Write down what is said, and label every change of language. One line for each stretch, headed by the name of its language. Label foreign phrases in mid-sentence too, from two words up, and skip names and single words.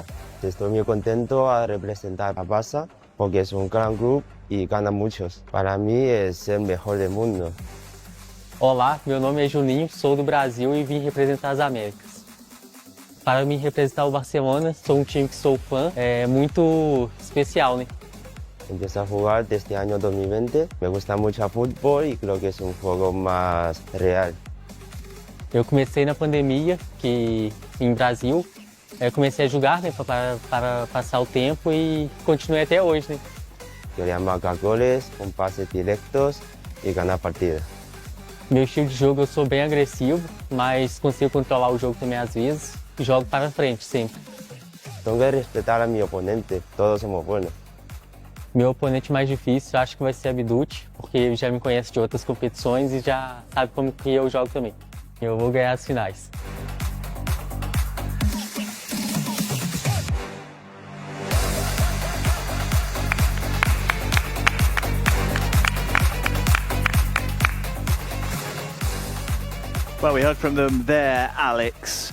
Spanish: Estoy muy contento a representar a Barça porque es un gran grupo y gana muchos. Para mí es el mejor del mundo.
Portuguese: Olá, meu nome é Juninho, sou do Brasil e vim representar as Américas. Para mim representar o Barcelona, sou time que sou fã, é muito especial, né?
Spanish: Empecé a jugar desde el año 2020. Me gusta mucho el fútbol y creo que es un juego más real.
Portuguese: Eu comecei na pandemia, que em Brasil, eu comecei a jogar, né, para passar o tempo e continuei até hoje, né?
Spanish: Quería marcar goles con pases directos y ganar partida.
Portuguese: Meu estilo de jogo, eu sou bem agressivo, mas consigo controlar o jogo também às vezes e jogo para frente sempre.
Spanish: Tengo que respetar a mi oponente, todos somos buenos.
Portuguese: Meu oponente mais difícil acho que vai ser a Bidut, porque ele já me conhece de outras competições e já sabe como que eu jogo também. Eu vou ganhar as finais.
English: Well, we heard from them there, Alex.